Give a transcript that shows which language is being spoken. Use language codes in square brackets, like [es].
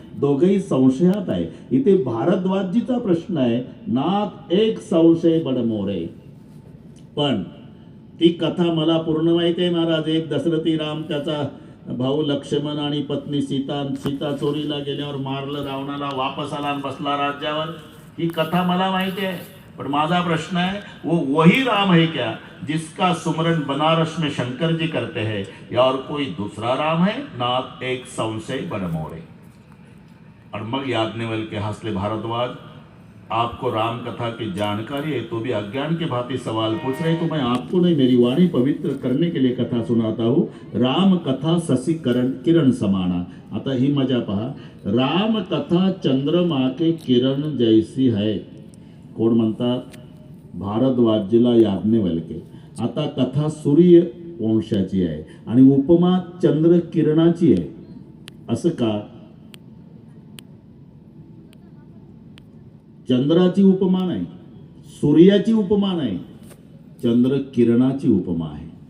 [mr] दोघेही संशयात आहे. इथे भारद्वाजजीचा प्रश्न आहे, [hi] नाथ एक संशय बडमोरे. [mr] पण ती कथा मला पूर्ण माहिती आहे महाराज. एक दशरथी राम, त्याचा भाऊ लक्ष्मण आणि पत्नी सीता चोरीला गेल्यावर मारलं रावणाला, वापस आला आणि बसला राज्यावर. ही कथा मला माहिती आहे. पण माझा प्रश्न [hi] है, वो वही राम है क्या जिसका सुमरन बनारस में शंकर जी करते हैं, या और कोई दूसरा राम है? नाथ एक संशय बडमोरे. और मग याज्ञवल्क्य हंसले, भारद्वाज आपको राम कथा की जानकारी है तो भी अज्ञान के भांति सवाल पूछ रहे, तो मैं आपको नहीं, मेरी वाणी पवित्र करने के लिए कथा सुनाता हूँ. राम कथा शशि किरण समाना. [mr] आता ही मजा पहा. [hi] राम कथा चंद्रमा के किरण जैसी है. [mr] कोण म्हणतात? भारद्वाजजीला याज्ञवल्क्य. आता कथा सूर्य वंशाची आहे आणि उपमा चंद्र किरणाची आहे. असं का? चंद्राची उपमा नाही, सूर्याची उपमा नाही, चंद्र किरणाची उपमा आहे.